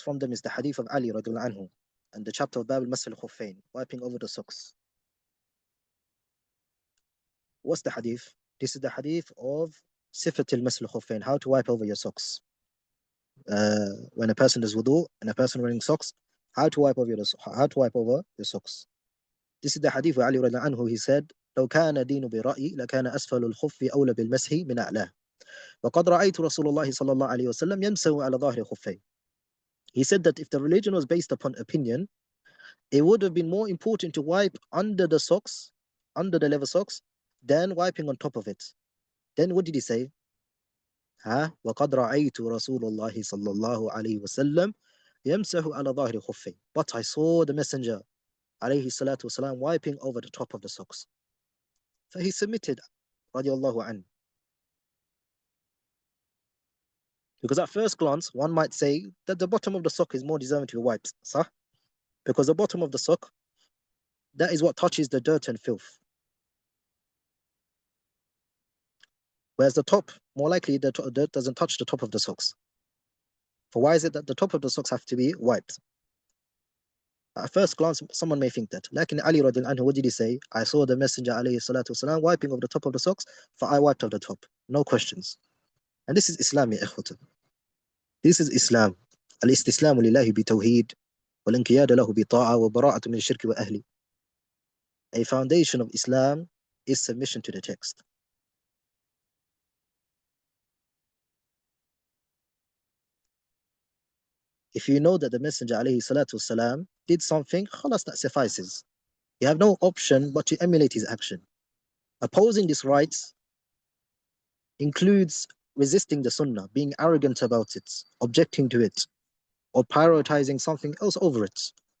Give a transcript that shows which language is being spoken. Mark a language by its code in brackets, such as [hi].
[en] From them is the hadith of Ali radiallahu anhu and the chapter of Bab al-Masl al-Khuffayn, wiping over the socks. What's the hadith? This is the hadith of Sifat al-Masl al-Khuffayn, how to wipe over your socks. When a person does wudu and a person wearing socks, how to wipe over your socks. This is the hadith of Ali radiallahu anhu. He said, [ar] لو كان دين برأيي لكان أسفل الخف أولى بالمسح من أعلاه وقد رأيت رسول الله صلى الله عليه وسلم يمسح على ظهر خفيه. [en] He said that if the religion was based upon opinion, it would have been more important to wipe under the socks, under the leather socks, than wiping on top of it. Then what did he say? [ar] وقد رأيت رسول الله صلى الله عليه وسلم يمسح على ظهر خفيه. [en] But I saw the messenger عليه الصلاة والسلام wiping over the top of the socks. So he submitted رضي الله عنه. Because at first glance, one might say that the bottom of the sock is more deserving to be wiped. [ar] صح? [en] Because the bottom of the sock, that is what touches the dirt and filth. Whereas the top, more likely the dirt doesn't touch the top of the socks. For why is it that the top of the socks have to be wiped? At first glance, someone may think that. Like in Ali radiallahu anhu, what did he say? I saw the Messenger alayhi salatu wasalam wiping over the top of the socks, for I wiped over the top. No questions. And this is Islam, ya ikhwata. This is Islam. [ar] الاستسلام لله بتوحيد والانقياد له بطاعة وبراءة من الشرك وأهله. [en] A foundation of Islam is submission to the text. If you know that the Messenger alayhi salatu wasalam did something, khalas, that suffices. You have no option but to emulate his action. Opposing this right includes resisting the sunnah, being arrogant about it, objecting to it, or prioritizing something else over it.